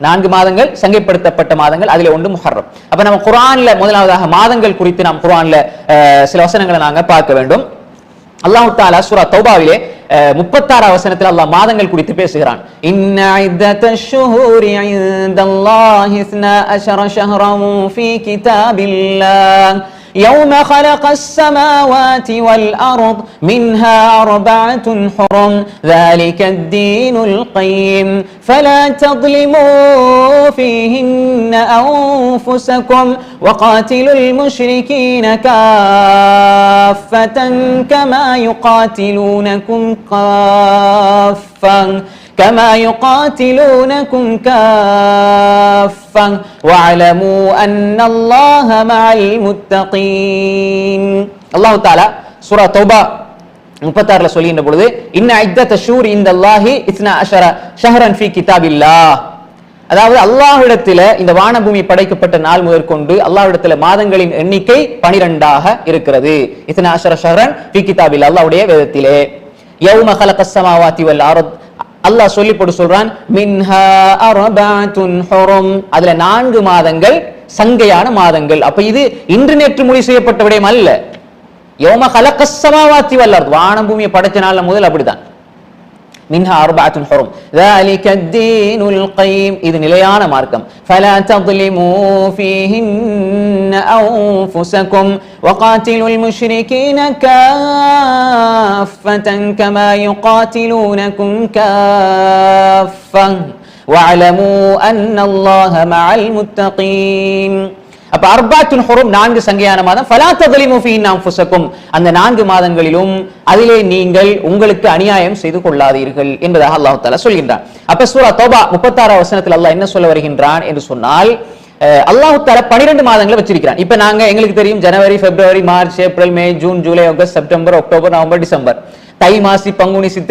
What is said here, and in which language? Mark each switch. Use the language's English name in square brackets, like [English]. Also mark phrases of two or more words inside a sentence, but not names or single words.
[Tamil] 4 மாதங்கள் சங்கைப்படுத்தப்பட்ட மாதங்கள், அதிலே ஒன்று முஹர்ரம். அப்ப நம்ம குர்ஆன்ல முதலாவதாக மாதங்கள் குறித்து நாம் குர்ஆன்ல சில வசனங்களை நாங்க பார்க்க வேண்டும். [Arabic] الله تعالى [Tamil] சூரா தௌபாவிலே 36 வசனத்தில் அல்லாஹ் மாதங்கள் குறித்து பேசுகிறான். [Arabic] إن عدة الشهور عند الله 12 شهرا في كتاب الله يوم خلق السماوات والأرض منها 4 حرم ذلك الدين القيم فلا تظلموا فيهن أنفسكم وقاتلوا المشركين كافة كما يقاتلونكم كافة واعلموا أن الله مع المتقين. الله تعالى سورة توبة [Tamil] 36ல சொல்லுகின்ற பொழுது [Arabic] إن عدة الشهور عند الله 12 شهرا في كتاب الله, [Tamil] அதாவது அல்லாஹ்விடத்திலே இந்த வானபூமி படைக்கப்பட்ட நாள் முதற்கொண்டு அல்லாஹ்விடத்திலே மாதங்களின் எண்ணிக்கை 12ஆக இருக்கிறது. [Arabic] 12 شهرا في كتاب الله, [Tamil] அல்லாஹ்வுடைய வேதத்திலே. [Arabic] يوم خلق السماوات والأرض, [Tamil] அல்லாஹ் சொல்லி போட்டு சொல்றான் [Arabic] منها 4 حرم, [Tamil] அதுல 4 மாதங்கள் சங்கையான மாதங்கள். அப்ப இது இன்று நேற்று முடிவு செய்யப்பட்ட விடயம் அல்ல. [Arabic] يوم خلق السماوات والأرض, [Tamil] வானம் பூமியை படைச்ச நாள்ல முதல் அப்படிதான். [Arabic] منها 4 حرم ذلك الدين القيم, [Tamil] இது நிலையான மார்க்கம். [Arabic] فلا تظلموا فيهن أنفسكم وقاتلوا المشركين كافة كما يقاتلونكم كافة واعلموا أن الله مع المتقين. [Tamil] அப்ப 4 ஹுரும் 4 சங்கையான மாதம். [Arabic] فلا تظلموا فيهن أنفسكم, [Tamil] அந்த 4 மாதங்களிலும் அதிலே நீங்கள் உங்களுக்கு அநியாயம் செய்து கொள்ளாதீர்கள் என்பதாக [Arabic] الله تعالى [Tamil] சொல்கின்றான். அப்ப சூரா தௌபா 36 வசனத்தில் அல்லாஹ் என்ன சொல்ல வருகின்றான் என்று சொன்னால், [Arabic] الله تعالى [Tamil] 12 மாதங்களை வச்சிருக்கிறான். இப்ப நாங்க எங்களுக்கு தெரியும் ஜனவரி, பிப்ரவரி, மார்ச், ஏப்ரல், மே, ஜூன், ஜூலை, ஆகஸ்ட், செப்டம்பர், அக்டோபர், நவம்பர், டிசம்பர், தை மாசி பங்குனி சித்திரை.